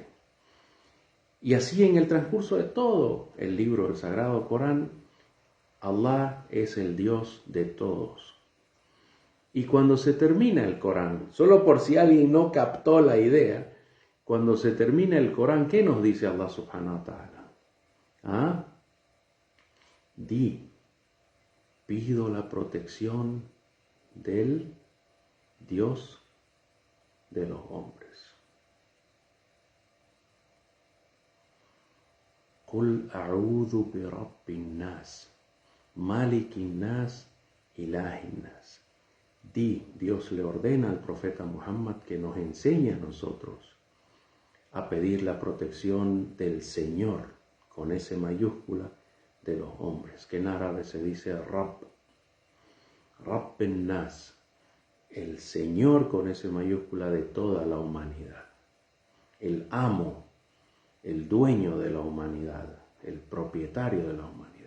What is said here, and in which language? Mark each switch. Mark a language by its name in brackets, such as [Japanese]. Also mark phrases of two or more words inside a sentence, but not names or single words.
[Spanish] Y así en el transcurso de todo el libro del Sagrado Corán, Allah es el Dios de todos. Y cuando se termina el Corán, solo por si alguien no captó la idea, cuando se termina el Corán, ¿qué nos dice Allah [Arabic] سبحانه وتعالى? [Spanish] ¿Ah? Pido la protección del Dios de los hombres. [Arabic] قل أعوذ برب الناس ملك الناس إله الناس. [Spanish] Dios le ordena al profeta Muhammad que nos enseñe a nosotros a pedir la protección del Señor, con S mayúscula, de los hombres, que en árabe se dice [Arabic] رب الناس, [Spanish] el Señor con S mayúscula de toda la humanidad, el amo, el dueño de la humanidad, el propietario de la humanidad.